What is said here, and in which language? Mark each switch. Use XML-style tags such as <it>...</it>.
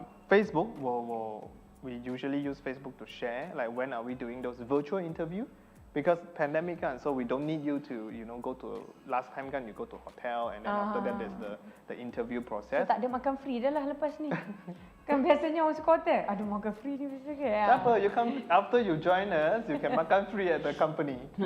<en>Facebook, we usually use Facebook to share, like when are we doing those virtual interview? Because pandemic kan, so we don't need you to go to, last time kan you go to hotel and then after that there's the interview process.</en> <ms>So, tak ada makan free dah lah lepas ni. Kan biasanya orang suka hotel, ada makan free ni bisa ke?</ms> <en>Apa, you come after you join us, you can</en> <ms>makan free</ms> <en>at the company.</en>